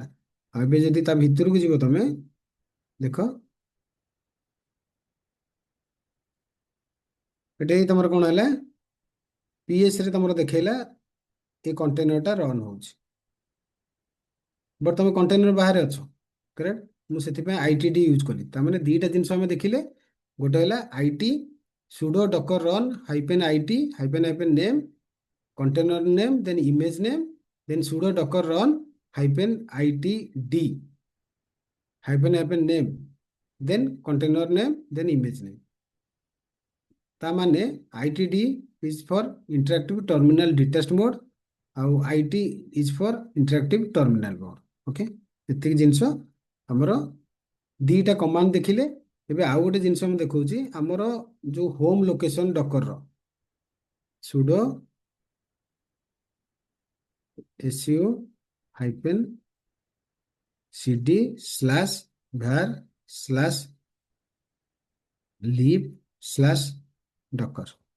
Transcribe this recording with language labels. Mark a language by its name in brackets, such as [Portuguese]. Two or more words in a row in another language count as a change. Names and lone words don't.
[Odia] ଆଉ ଏବେ ଯଦି ତା ଭିତରକୁ ଯିବ ତମେ ଦେଖ ଏଠି ତମର କ'ଣ ହେଲା PS ରେ ତମର ଦେଖେଇଲା ଏ କଣ୍ଟେନରଟା ରନ୍ ହଉଛି, ବଟ୍ ତମେ କଣ୍ଟେନର ବାହାରେ ଅଛ, କରେକ୍ଟ। ମୁଁ ସେଥିପାଇଁ [English] itd use [Odia] କଲି। ତାମାନେ ଦୁଇଟା ଜିନିଷ ଆମେ ଦେଖିଲେ, ଗୋଟେ ହେଲା [English] it sudo docker run hyphen name container name then image name then sudo docker run hyphen itd hyphen name then container name then image name। [Odia] ତା ମାନେ [English] itd is for interactive terminal detached mode ଆଉ it is for interactive terminal mode। [Odia] ଓକେ, ଏତିକି ଜିନିଷ ଆମର ଦିଟା କମାଣ୍ଡ ଦେଖିଲେ। ଏବେ ଆଉ ଗୋଟେ ଜିନିଷ ମୁଁ ଦେଖଉଛି ଆମର ଯୋଉ [English] home location [Odia] ଡକରର [English] sudo su hyphen cd slash var slash lib slash docker.